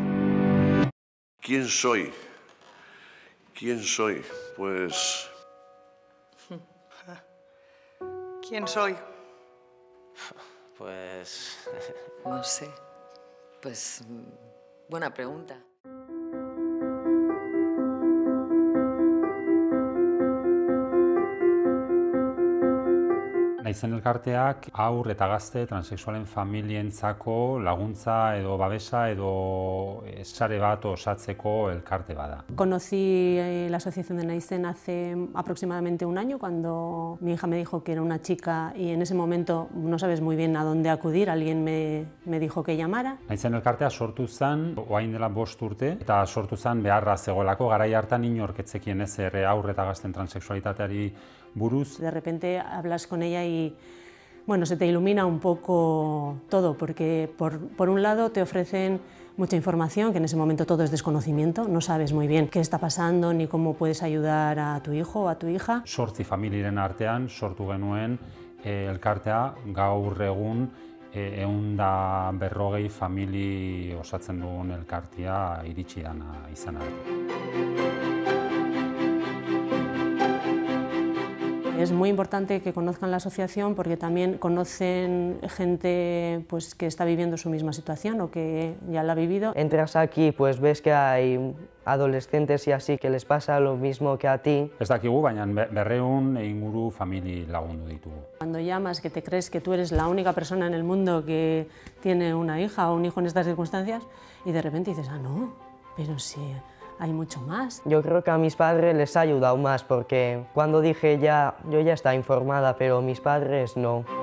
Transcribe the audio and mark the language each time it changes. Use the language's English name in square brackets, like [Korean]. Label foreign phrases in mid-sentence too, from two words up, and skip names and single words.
[Spanish] ¿Quién soy? ¿Quién soy? Pues... ¿Quién soy? Pues... No sé. Pues buena pregunta. [Basque] Naizen elkarteak haur eta gazte transexualen familientzako laguntza edo babesa edo sare bat osatzeko elkarte bada. [Spanish] Conocí la asociación de Naizen hace aproximadamente un año, cuando mi hija me dijo que era una chica y en ese momento no sabes muy bien a dónde acudir, alguien me dijo que llamara. [Basque] Naizen elkartea sortu zen orain dela 5 urte eta sortu zen beharra zegoelako, garai hartan inork ez zekien ezer haur eta gazten transexualitateari buruz. [Spanish] De repente hablas con ella y bueno, se te ilumina un poco todo, porque por un lado te ofrecen mucha información, que en ese momento todo es desconocimiento, no sabes muy bien qué está pasando ni cómo puedes ayudar a tu hijo o a tu hija. [Basque] 8 familiren artean sortu genuen elkartea, gaur egun 140 famili osatzen dugun elkartea iritsi dana izan arte. [Spanish] Es muy importante que conozcan la asociación porque también conocen gente pues, que está viviendo su misma situación o que ya la ha vivido. Entras aquí, pues ves que hay adolescentes y así que les pasa lo mismo que a ti. [Basque] Ez dakigu, baina 200 inguru famili lagundu ditugu. [Spanish] Cuando llamas, que te crees que tú eres la única persona en el mundo que tiene una hija o un hijo en estas circunstancias y de repente dices, ah, no, pero sí. Hay mucho más. Yo creo que a mis padres les ha ayudado más porque cuando dije yo ya estaba informada, pero mis padres no.